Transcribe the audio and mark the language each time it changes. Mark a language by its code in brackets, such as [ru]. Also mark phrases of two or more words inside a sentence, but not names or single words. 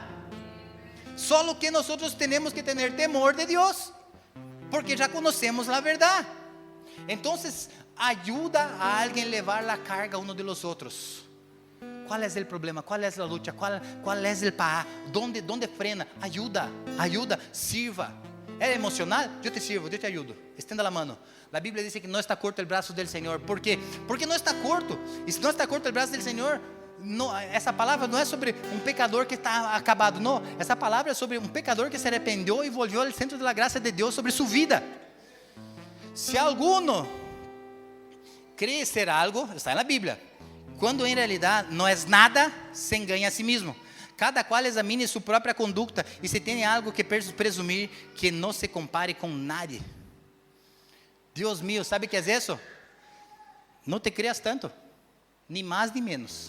[pt] Só que nós temos que ter temor de Deus, porque já conhecemos a verdade. Então, ajuda a alguém a levar a carga uns [es] de los [pt] outros. Qual é o problema? Qual é a luta? Qual é o parar? [es] ¿Dónde frena? Ajuda, sirva. ¿Es emocional? Yo te sirvo, yo te ayudo. Extienda la mano. La Biblia dice que no está corto el brazo del Señor. ¿Por qué? Porque no está corto. Y si no está corto el brazo del Señor, no, [pt] essa palavra não é sobre um pecador que está acabado. Não, essa palavra é sobre um pecador que se arrependeu e volvió ao centro da graça de Deus sobre sua vida. [es] Se alguno cree ser algo, [pt] está na Bíblia. Quando em realidade não é nada, se engana a si mesmo. Cada qual examine sua própria conduta e se tem algo que presumir, que não se compare com nadie. Deus mío, sabe o que é isso? Não te creas tanto, nem mais nem menos.